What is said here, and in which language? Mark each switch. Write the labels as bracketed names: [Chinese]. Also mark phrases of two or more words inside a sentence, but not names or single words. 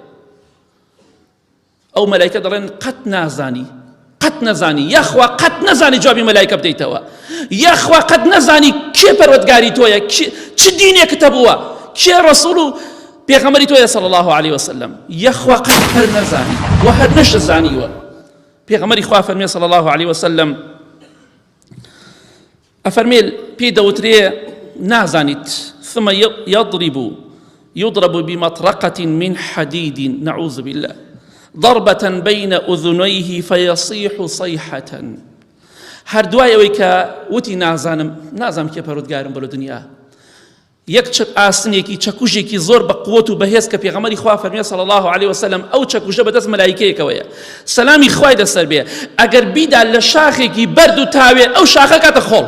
[Central Kurdish] ئەو مەلایکە دەڵێن قەت نازانی، قەت نەزانی، یەخوا قەت نەزانی جوابی مەلایکە بدەیتەوە، یەخوا قەت نەزانی کێ پەروەردگاری تۆیە، چ دینێکت هەبووە، کێ ڕەسوول و پێغەمبەری تۆیە [Arabic] صلی الله علیه وسلم، [Central Kurdish] یەخوا قەت هەر نەزانی و هەر نەشەزانیوە. پێغەمبەری خوا فەرمێ [Arabic] صلی الله علیه وسلم، [Central Kurdish] ئەفەرمێ پێی دەوترێ نازانیت، [Arabic] ثم يضرب بمطرقة من حديد نعوذ بالله ضربة بين أذنيه فيصيح صيحة. [Central Kurdish] هەر دوای ئەوەی کە وتی نازانم کێ پەروەردگارم بەلۆ دنیا، یەک ئاسنێکی چەکوژێکی زۆر بە قووەت و بەهێز کە پێغەمبەری خوا فەرمێ [Arabic] صلی الله علیه وسلم، [Central Kurdish] ئەو چەکوژە بەدەست مەلایکەیەکەوەیە، سەلامی خوای لەسەر بێ، ئەگەر بیدا لە شاخێکی بەرد و تاوێ، ئەو شاخە کاتە خۆڵ.